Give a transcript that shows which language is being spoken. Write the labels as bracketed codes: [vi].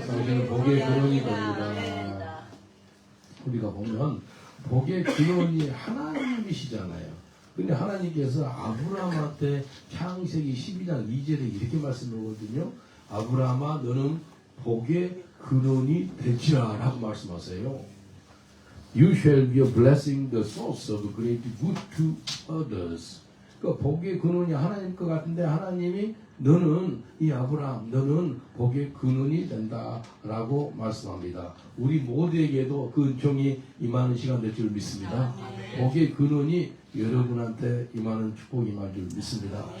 [ko] 당신은 복의 근원이 됩니다. 우리가 보면 복의 근원이 하나님이시잖아요. 근데 하나님께서 아브라함한테 창세기 12장 2절에 이렇게 말씀하거든요. 아브라함아 너는 복의 근원이 될지라 라고 말씀하세요. [en] You shall be a blessing, the source of great good to others. [ko] 그 복의 근원이 하나님 것 같은데 하나님이 너는 이 아브라함 너는 복의 근원이 된다라고 말씀합니다. 우리 모두에게도 그 은총이 임하는 시간 될 줄 믿습니다. 복의 근원이 여러분한테 임하는 축복이 임할 줄 믿습니다.